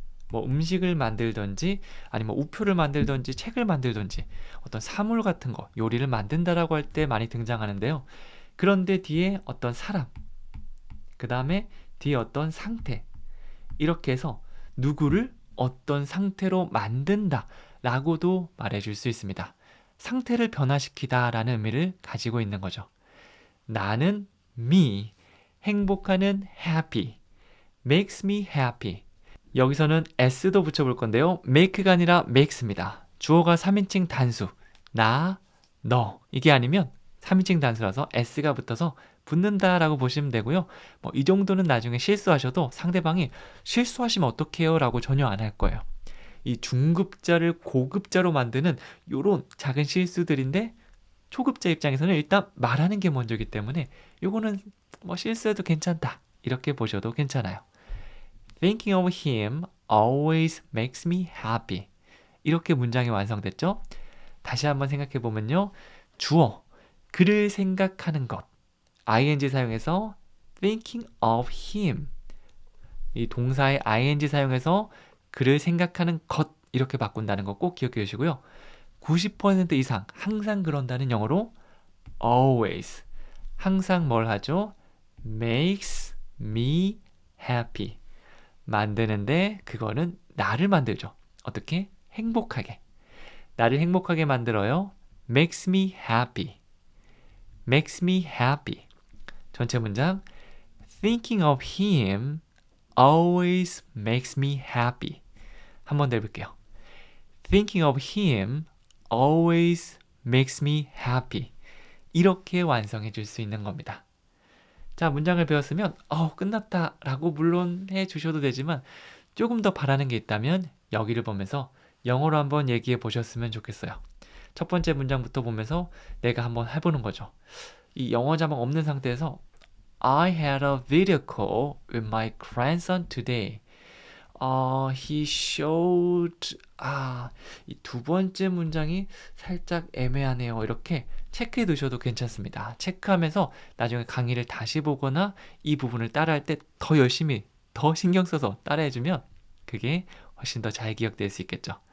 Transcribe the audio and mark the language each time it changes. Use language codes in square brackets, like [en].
[ko] 뭐 음식을 만들든지 아니면 우표를 만들든지 책을 만들든지 어떤 사물 같은 거, 요리를 만든다라고 할 때 많이 등장하는데요. 그런데 뒤에 어떤 사람, 그 다음에 뒤에 어떤 상태, 이렇게 해서 누구를 어떤 상태로 만든다 라고도 말해줄 수 있습니다. 상태를 변화시키다 라는 의미를 가지고 있는 거죠. 나는 [en] me, [ko] 행복하는 [en] happy, makes me happy. [ko] 여기서는 s도 붙여볼 건데요. make가 아니라 makes입니다. 주어가 3인칭 단수, 나, 너 이게 아니면 3인칭 단수라서 s가 붙어서 붙는다라고 보시면 되고요. 뭐 이 정도는 나중에 실수하셔도 상대방이 실수하시면 어떡해요? 라고 전혀 안 할 거예요. 이 중급자를 고급자로 만드는 이런 작은 실수들인데 초급자 입장에서는 일단 말하는 게 먼저이기 때문에 이거는 뭐 실수해도 괜찮다 이렇게 보셔도 괜찮아요. [en] Thinking of him always makes me happy. [ko] 이렇게 문장이 완성됐죠? 다시 한번 생각해 보면요. 주어, 그를 생각하는 것. [en] ing [ko] 사용해서 [en] thinking of him. [ko] 이 동사의 ing 사용해서 그를 생각하는 것 이렇게 바꾼다는 거 꼭 기억해 주시고요. 90% 이상 항상 그런다는 영어로 always. 항상 뭘 하죠? [en] makes me happy. [ko] 만드는데 그거는 나를 만들죠. 어떻게? 행복하게. 나를 행복하게 만들어요. [en] makes me happy. makes me happy. [ko] 전체 문장 [en] Thinking of him always makes me happy. [ko] 한 번 더 해볼게요. [en] Thinking of him always makes me happy. [ko] 이렇게 완성해 줄 수 있는 겁니다. 자, 문장을 배웠으면 끝났다 라고 물론 해 주셔도 되지만 조금 더 바라는 게 있다면 여기를 보면서 영어로 한번 얘기해 보셨으면 좋겠어요. 첫 번째 문장부터 보면서 내가 한번 해보는 거죠. 이 영어 자막 없는 상태에서 [en] I had a video call with my grandson today. He showed [ko] 이 두 번째 문장이 살짝 애매하네요. 이렇게 체크해 두셔도 괜찮습니다. 체크하면서 나중에 강의를 다시 보거나 이 부분을 따라할 때 더 열심히 더 신경 써서 따라해 주면 그게 훨씬 더 잘 기억될 수 있겠죠.